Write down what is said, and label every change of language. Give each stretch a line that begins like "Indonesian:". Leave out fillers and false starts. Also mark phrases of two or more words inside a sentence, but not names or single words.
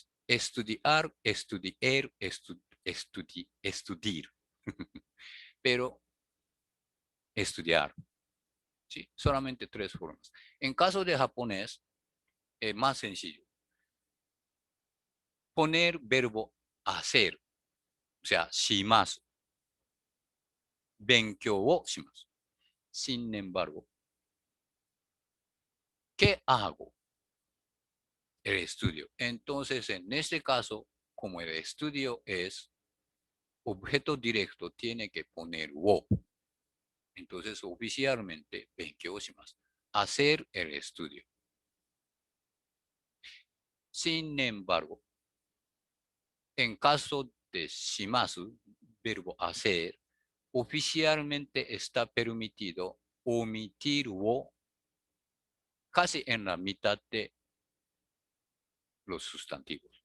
Spanish: Estudiar, estudiar, estudiar. Pero estudiar. Sí, solamente tres formas. En caso de japonés, es más sencillo. Poner verbo hacer, o sea, shimasu.
Japanese: 勉強をします.
Spanish: Sin embargo, ¿qué hago? El estudio. Entonces, en este caso, como el estudio es objeto directo, tiene que poner wo. Entonces, oficialmente,
Japanese: 勉強します.
Spanish: Hacer el estudio. Sin embargo, en caso de shimasu, verbo hacer, oficialmente está permitido omitir wo casi en la mitad de los sustantivos.